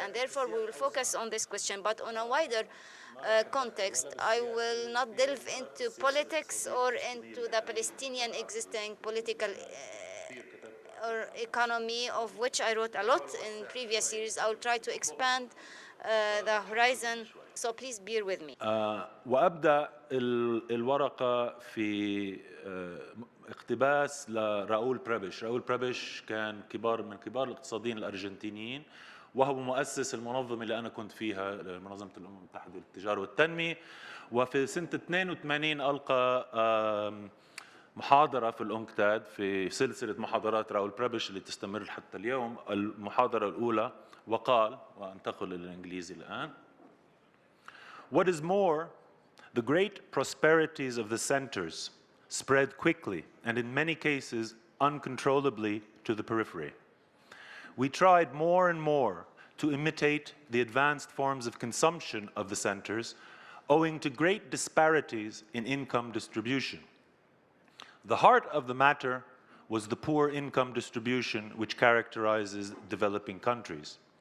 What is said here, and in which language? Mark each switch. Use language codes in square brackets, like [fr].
[en] And therefore, we will focus on this question. But on a wider context, I will not delve into politics or into the Palestinian existing political or economy, of which I wrote a lot in previous years. I will try to expand the horizon, so please bear with me. [ar] وأبدأ الورقة في اقتباس لراؤول بريبش. راؤول بريبش كان من كبار الاقتصاديين الأرجنتينيين، وهو مؤسس المنظمة اللي أنا كنت فيها، منظمة الأمم المتحدة للتجارة والتنمية. وفي سنة 82 ألقى محاضرة في الأونكتاد في سلسلة محاضرات راؤول بريبش اللي تستمر حتى اليوم، المحاضرة الأولى، وقال، وأنتقل للإنجليزي الآن: [en] What is more, the great prosperities of the centers spread quickly and in many cases uncontrollably to the periphery. We tried more and more to imitate the advanced forms of consumption of the centers, owing to great disparities in income distribution. The heart of the matter was the poor income distribution which characterizes developing countries.